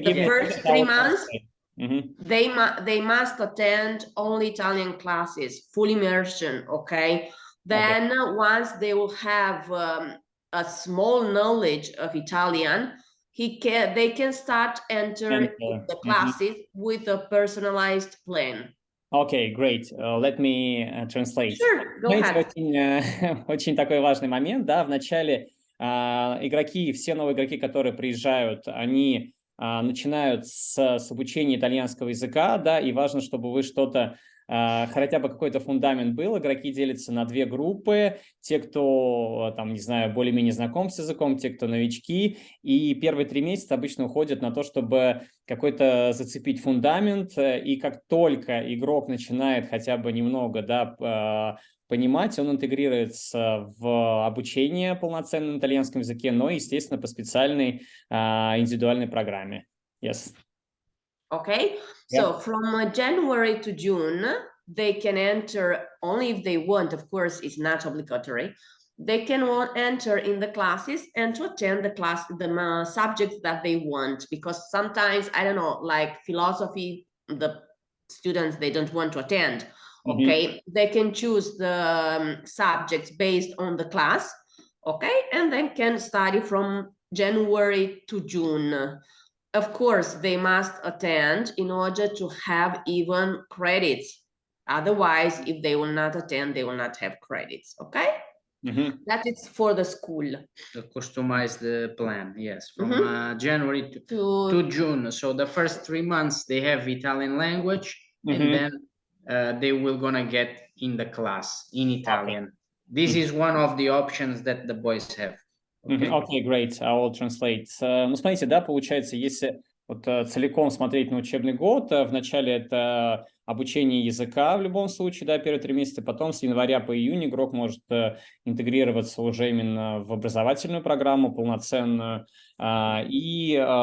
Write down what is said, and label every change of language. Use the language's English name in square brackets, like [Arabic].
[English] the first 3 months they must attend only Italian classes, full immersion. Okay. Then once they will have a small knowledge of Italian, they can start enter the classes with a personalized plan. Okay, great. Let me translate. Sure, go ahead. [Russian] Очень такой важный момент, да, в начале игроки, все новые игроки, которые приезжают, они начинают с обучения итальянского языка, да, и важно, чтобы вы что-то, хотя бы какой-то фундамент был. Игроки делятся на 2 группы. Те, кто, там, не знаю, более-менее знаком с языком, те, кто новички. И первые 3 месяца обычно уходят на то, чтобы какой-то зацепить фундамент. И как только игрок начинает хотя бы немного, да, понимать, он интегрируется в обучение полноценном на итальянском языке, но, естественно, по специальной индивидуальной программе. [English] Yes. Okay, Yeah. so from January to June, they can enter only if they want. Of course, it's not obligatory. They can enter in the classes and to attend the subjects that they want, because sometimes, I don't know, like philosophy, the students, they don't want to attend. Okay, they can choose the subjects based on the class. Okay, and then can study from January to June. Of course, they must attend in order to have even credits. Otherwise, if they will not attend, they will not have credits. Okay. That is for the school. To customize the plan, yes, from January to June. So the first 3 months they have Italian language, and then they will gonna get in the class in Italian. This is one of the options that the boys have. Okay, great. I will translate. [Russian] Ну, смотрите, да, получается, если вот целиком смотреть на учебный год, вначале это обучение языка в любом случае, да, первые 3 месяца, потом с января по июнь игрок может интегрироваться уже именно в образовательную программу полноценную и,